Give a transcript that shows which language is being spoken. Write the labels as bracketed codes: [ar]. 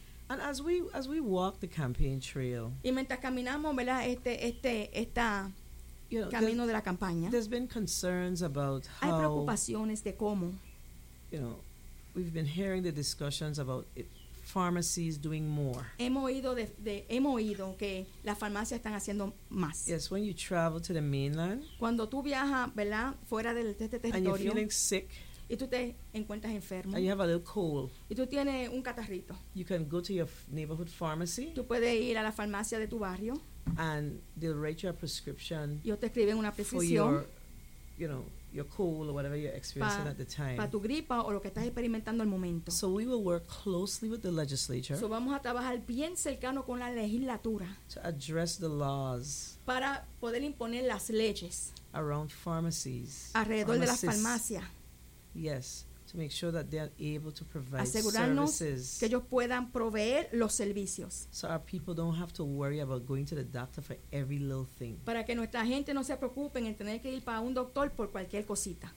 [en] And as we walk the campaign trail, [es] y mientras caminamos, ¿verdad? Esta [en] you know, [es] camino de la campaña. [en] There's been concerns about [es] how, hay preocupaciones de cómo, [en] you know, we've been hearing the discussions about it, pharmacies doing more. [es] Hemos oído que las farmacias están haciendo más. [en] Yes, when you travel to the mainland, [es] cuando tú viajas, ¿verdad? Fuera del territorio, [en] and you're feeling sick. [es] Y tú te encuentras enfermo. [en] And you have a little cold. [es] Y tú tienes un catarrito. [en] You can go to your neighborhood pharmacy. [es] Tú puedes ir a la farmacia de tu barrio. [en] And they'll write you a prescription. [es] Y te escriben una prescripción. [en] For your, you know, your cold or whatever you're experiencing at the time. [es] Para tu gripa o lo que estás experimentando al momento. [en] So we will work closely with the legislature. [es] So vamos a trabajar bien cercano con la legislatura. [en] To address the laws. [es] Para poder imponer las leyes. [en] Around pharmacies. [es] Alrededor de las farmacias. [en] Yes, to make sure that they are able to provide [es] asegurarnos [en] services. [es] Que ellos puedan proveer los servicios. [en] So our people don't have to worry about going to the doctor for every little thing. [es] Para que nuestra gente no se preocupen en tener que ir para un doctor por cualquier cosita.